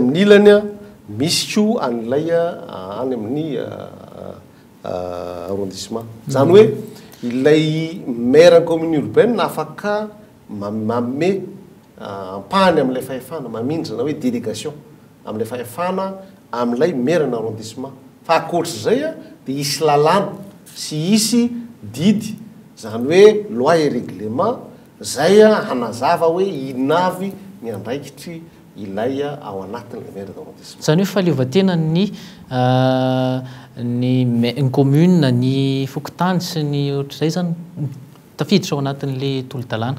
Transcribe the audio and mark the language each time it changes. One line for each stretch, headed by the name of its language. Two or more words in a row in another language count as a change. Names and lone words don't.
Malagasy: amin'ny ilany misy koa an'ilay any amin'ny arrondissement zany hoe ilay
French: maire commune
Malagasy: urbaine afaka manome ampahany amin'ilay fahefana mamindra na hoe délégation amin'ilay fahefana amin'ilay maire na arrondissement fa akoatra zay dia isy lalàna sy isy didy zany hoe
French: loi et règlement
Malagasy: zay hanazava hoe inavy ny andraikitry ilay ao anatin'le
French: maire d'arrondissement
Malagasy: zany hoe fahaleovatena ny commune ny fokotany sy ny ohatr'izay zany tafiditra ao anatin'le tolo-dalàna